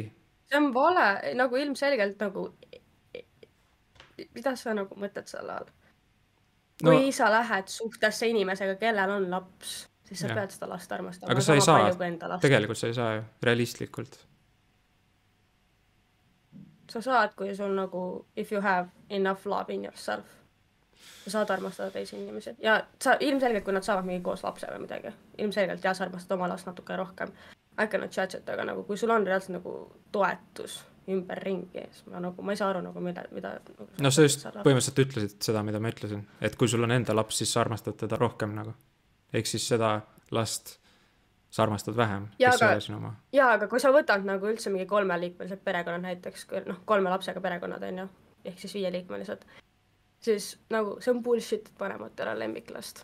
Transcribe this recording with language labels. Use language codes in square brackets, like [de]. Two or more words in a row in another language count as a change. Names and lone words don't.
[et] See on vale, nagu ilmselgelt nagu... Mida sa nagu mõtled selle all? Kui sa lähed suhtesse inimesega, kellel on laps, siis sa pead seda last armastama. Aga sa ei saa, tegelikult sa ei saa ju, realistlikult. Sa saad, kui sul nagu, [en] if you have enough love in yourself. [et] sa saad armastada teisi inimesi ja sa ilmselgelt, kui nad saavad mingi koos lapse või midagi, ilmselgelt jah, sa armastad oma last natuke rohkem. [en] I cannot judge it, [et] aga nagu kui sul on reaalselt nagu toetus ümberringi, siis ma ei saa aru nagu mida nagu, no sa just põhimõtteliselt ütlesid seda, mida ma ütlesin, et kui sul on enda laps, siis sa armastad teda rohkem nagu. Ehk siis seda last sa armastad vähem, kes ei ole sinu oma. Jaa, aga kui sa võtad nagu üldse mingi 3-liikmelised perekonnad näiteks, noh 3 lapsega perekonnad on ju, ehk siis 5-liikmelised, siis nagu see on bullshit, et vanematele lemmiklast.